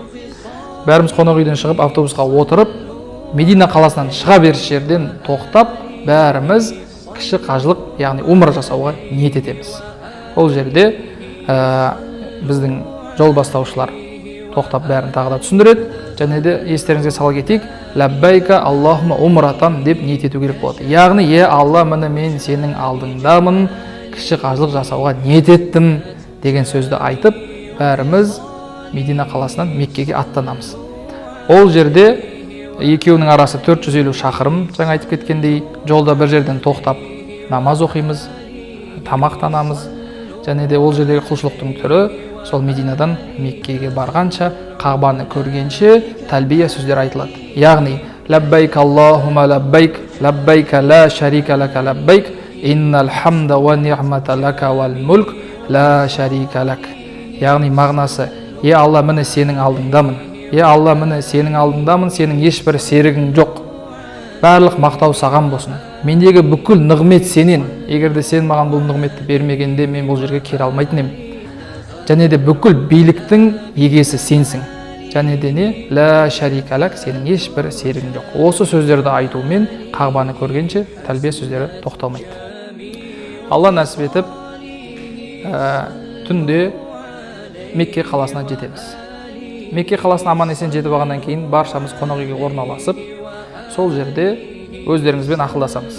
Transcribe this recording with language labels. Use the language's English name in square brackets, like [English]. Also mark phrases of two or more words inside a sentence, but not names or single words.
[Kazakh] Бәріміз қонақ үйден шығып, автобусқа отырып, Медина қаласынан шыға беріс жерден тоқтап, бәріміз кіші қажылық, яғни умра жасауға ниет етеміз. Ол жерде біздің жол бастаушылар тоқтап бәрін тағы да түсіндіреді, және де естеріңізге сала кетейік, [Arabic] لبيك اللهم عمرة [Kazakh] деп ниет ету керек болады. Яғни, Алла, міне мен сенің алдыңдамын, кіші қажылық жасауға ниет еттім деген сөзді айтып, бәріміз Медина қаласынан Меккеге аттанамыз. Ол жерде екеуінің арасы 450 шақырым, жаңа айтып кеткендей, жолда бір жерден тоқтап намаз оқимыз, тамақтанамыз, және де ол жердегі құлшылықтың түрі сол Мединадан Меккеге барғанша, Қағбаны көргенше тәлбия сөздер айтылады. Яғни, [Arabic] لبيك اللهم لبيك، لبيك لا شريك لك لبيك، إن الحمد والنعمة لك والملك لا شريك لك. [Kazakh] Яғни мағынасы, Алла, міне сенің алдыңдамын. Алла, міне сенің алдыңдамын, сенің ешбір серігің жоқ. Барлық мақтау саған болсын. Мендегі бүкіл нығмет сенен. Егерде сен маған бұл нығметті бермегенде, мен бұл жерге келе алмайтын едім. Және де бүкіл биліктің егесі сенсің. Және де не? [Arabic] لا شريك لك, [Kazakh] сенің ешбір серігің жоқ. Осы сөздерді айтумен Қағбаны көргенше тәлбия сөздері тоқталмайды. Алла нәсіп етіп, түнде Мекке қаласына жетеміз. Мекке қаласына аман есен жетіп алғаннан кейін баршамыз қонақ үйге орналасып, сол жерде өздеріңізбен ақылдасамыз.